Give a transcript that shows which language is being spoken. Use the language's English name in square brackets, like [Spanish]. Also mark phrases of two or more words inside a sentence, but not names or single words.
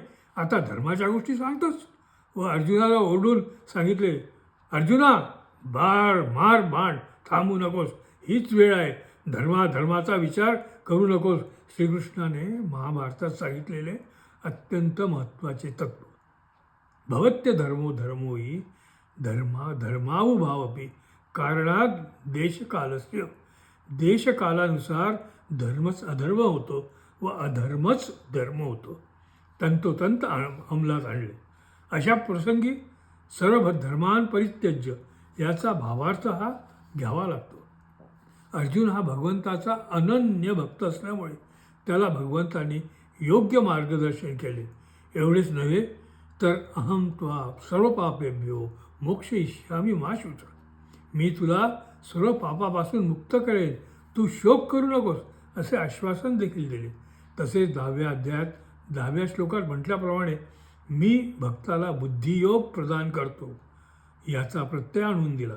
[Marathi] आता धर्माच्या गोष्टी सांगतोस? व अर्जुनाला ओरडून सांगितले, अर्जुना मार बाण, थांबू नकोस, हीच वेळ आहे, धर्माचा विचार करू नकोस. श्रीकृष्णाने महाभारतात सांगितलेले अत्यंत महत्त्वाचे तत्त्व. [Sanskrit] भवत्य धर्मो धर्मोही धर्मावुभावपि कारणात देशकालस्य, [Marathi] देशकालानुसार धर्मच अधर्म होतो व अधर्मच धर्म होतो. तंतोतंत अंमलात आणले. अशा प्रसंगी [Sanskrit] सर्व धर्मान् परित्यज्य [Marathi] याचा भावार्थ हा घ्यावा लागतो. अर्जुन हा भगवंताचा अनन्य भक्त असल्यामुळे त्याला भगवंतांनी योग्य मार्गदर्शन केले. एवढेच नव्हे तर [Sanskrit] अहं त्वा सर्व पापेभ्यो मोक्षयिष्यामि मा शुच, [Marathi] मी तुला सर्व पापापासून मुक्त करेन, तू शोक करू नकोस, असे आश्वासन देखील दिले. तसेच 10व्या अध्यायात 10व्या श्लोकात म्हटल्याप्रमाणे मी भक्ताला बुद्धियोग प्रदान करतो याचा प्रत्यय आणून दिला.